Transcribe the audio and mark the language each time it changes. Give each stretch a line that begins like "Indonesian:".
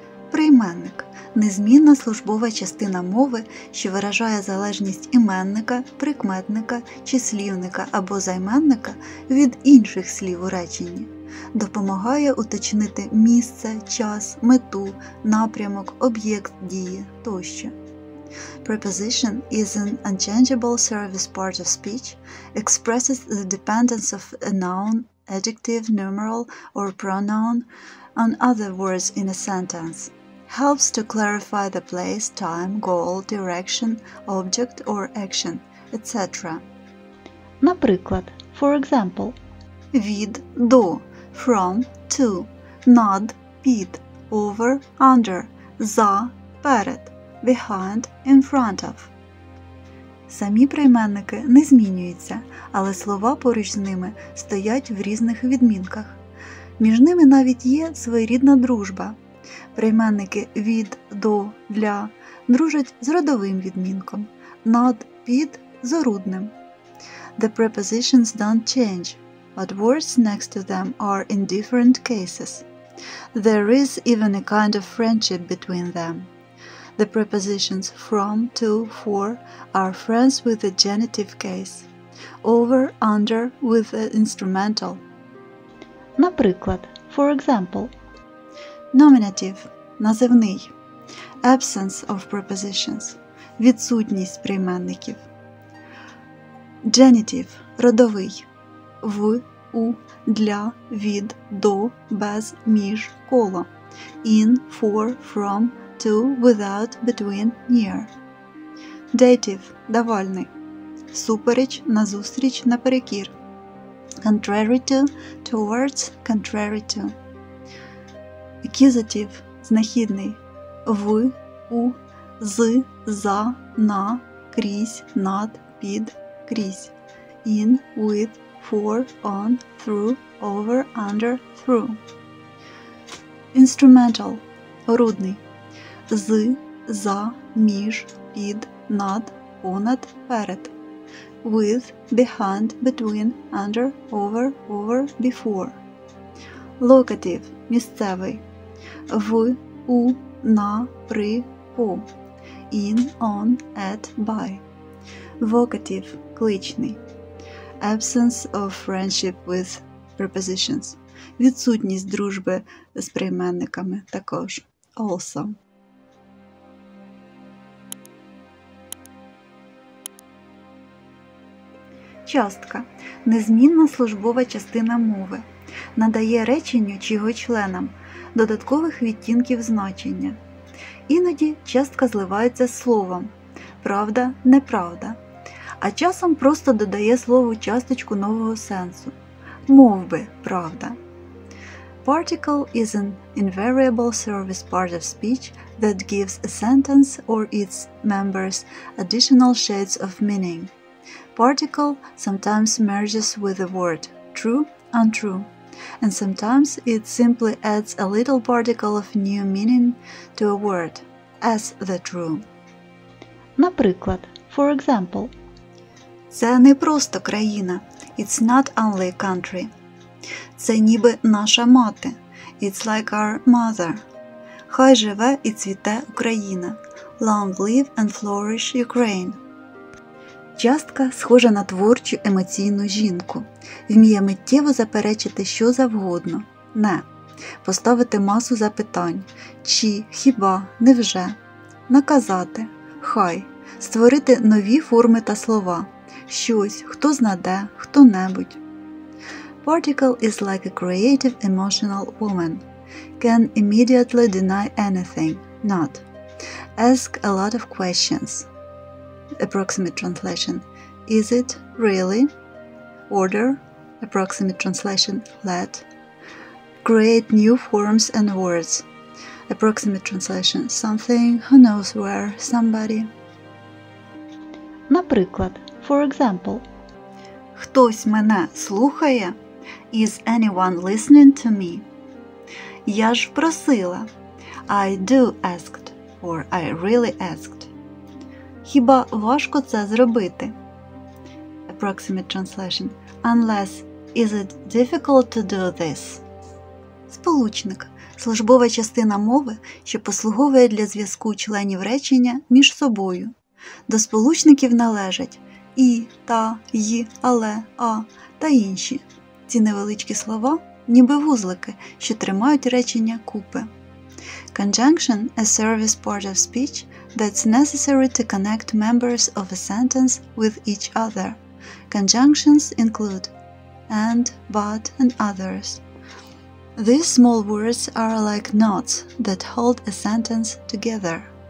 Ukrainian: Прийменник – незмінна службова частина мови, що виражає залежність іменника, прикметника, числівника або займенника від інших слів у реченні. Допомагає уточнити місце, час, мету, напрямок, об'єкт дії тощо.
English: Preposition is an unchangeable service part of speech, expresses the dependence of a noun, adjective, numeral, or pronoun on other words in a sentence. Helps to clarify the place, time, goal, direction, object or action, etc.
Ukrainian: Наприклад,
English: for example,
Ukrainian: від, до,
English: from, to,
Ukrainian: над, під,
English: over, under,
Ukrainian: за, перед,
English: behind, in front of.
Ukrainian: Самі прийменники не змінюються, але слова поруч з ними стоять в різних відмінках. Між ними навіть є своєрідна дружба. Прийменники від, до, для дружать з родовим відмінком, над, під – з орудним.
English: The prepositions don't change, but words next to them are in different cases. There is even a kind of friendship between them. The prepositions from, to, for are friends with the genitive case, over, under with the instrumental.
Ukrainian: Наприклад,
English: for example, Nominative –
Ukrainian: називний.
English: Absence of prepositions –
Ukrainian: відсутність прийменників.
English: Genitive –
Ukrainian: родовий. В, у, для, від, до, без, між, коло.
English: In, for, from, to, without, between, near. Dative –
Ukrainian: давальний. Всупереч, назустріч, наперекір.
English: Contrary to, towards, contrary to. Accusative –
Ukrainian: знахідний. В, у, з, за, на, крізь, над, під, крізь.
English: In, with, for, on, through, over, under, through. Instrumental –
Ukrainian: орудний. З, за, між, під, над, понад, перед.
English: With, behind, between, under, over, before. Locative –
Ukrainian: місцевий. В, у, на, при, по.
English: In, on, at, by. Vocative –
Ukrainian: кличний.
English: Absence of friendship with prepositions.
Ukrainian: Відсутність дружби з прийменниками також.
English: Also.
Ukrainian: Частка – незмінна службова частина мови. Надає реченню чи його членам додаткових відтінків значення. Іноді частка зливається з словом правда, неправда, а часом просто додає слову часточку нового сенсу. мов би, правда.
English: Particle is an invariable service part of speech that gives a sentence or its members additional shades of meaning. Particle sometimes merges with the word true, untrue, and sometimes it simply adds a little particle of new meaning to a word, as the true.
Ukrainian: Наприклад,
English: for example.
Ukrainian: Це не просто країна.
English: It's not only a country.
Ukrainian: Це ніби наша мати.
English: It's like our mother.
Ukrainian: Хай живе і цвіте Україна.
English: Long live and flourish Ukraine.
Ukrainian: Частка схожа на творчу емоційну жінку. Вміє миттєво заперечити що завгодно. Не. Поставити масу запитань. Чи, хіба, невже. Наказати. Хай. Створити нові форми та слова. Щось, хто знаде, хто-небудь.
English: Particle is like a creative emotional woman. Can immediately deny anything, not. Ask a lot of questions. Approximate translation. Is it really? Order. Approximate translation. Let. Create new forms and words. Approximate translation. Something, who knows where, somebody.
Ukrainian: Наприклад,
English: for example.
Ukrainian: Хтось мене слухає?
English: Is anyone listening to me?
Ukrainian: Я ж просила.
English: I do asked, or I really asked.
Ukrainian: Хіба важко це зробити?
English: Approximate translation. Unless, is it difficult to do this?
Ukrainian: Сполучник – службова частина мови, що послуговує для зв'язку членів речення між собою. До сполучників належать і, та, й, але, а та інші. Ці невеличкі слова – ніби вузлики, що тримають речення купи.
English: Conjunction – a service part of speech that's necessary to connect members of a sentence with each other. Conjunctions include and, but, and others. These small words are like knots that hold a sentence together.